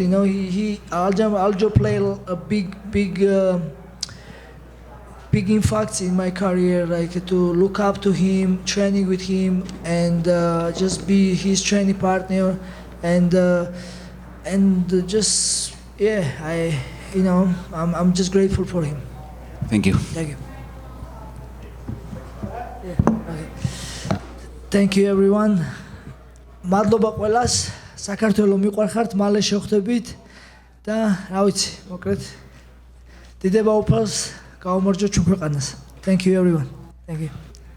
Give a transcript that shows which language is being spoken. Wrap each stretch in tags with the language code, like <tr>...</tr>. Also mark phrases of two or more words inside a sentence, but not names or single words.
<en>Aljo played a big impact in my career, like to look up to him, training with him, and just be his training partner, and just I'm just grateful for him. Thank you. Thank you. Okay. Thank you everyone.</en> <ka>მადლობა ყველას. საქართველო მიყვარხართ, მალე შევხვდებით და რა ვიცი, მოკლედ დიდება უფალს გაუმარჯოთ ჩვენ ქვეყანას.</ka> <en>Thank you everyone. Thank you.</en>